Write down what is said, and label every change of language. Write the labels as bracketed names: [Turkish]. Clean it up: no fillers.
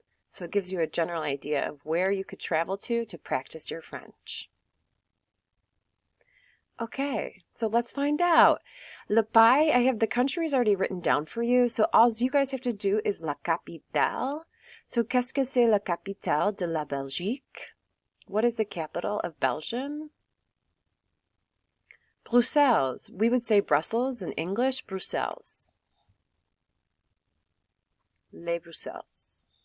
[English] So it gives you a general idea of where you could travel to practice your French. Okay, so let's find out. [French] Le pays, [English] I have the countries already written down for you, so all you guys have to do is [French] la capitale. So qu'est-ce que c'est la capitale de la Belgique? [English] What is the capital of Belgium? Bruxelles. We would say Brussels in English, Bruxelles. [French] Les Bruxelles.